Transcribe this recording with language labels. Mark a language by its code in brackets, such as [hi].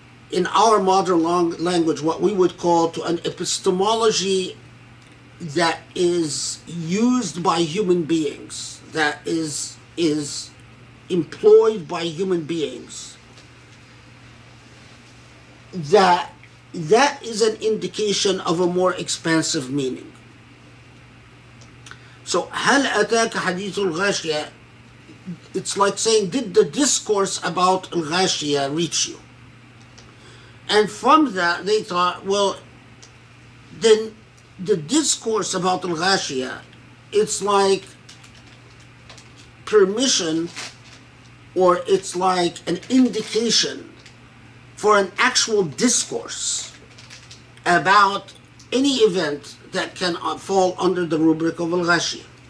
[en] in our modern language, what we would call to an epistemology that is used by human beings, that is employed by human beings, that is an indication of a more expansive meaning. [ar] So, هل أتاك حديث الغاشية? [en] It's like saying, did the discourse about al-Ghashiyah reach you? And from that, they thought, well, then the discourse about al-Ghashiyah, it's like permission, or it's like an indication for an actual discourse about any event that can fall under the rubric of al-Ghashiyah.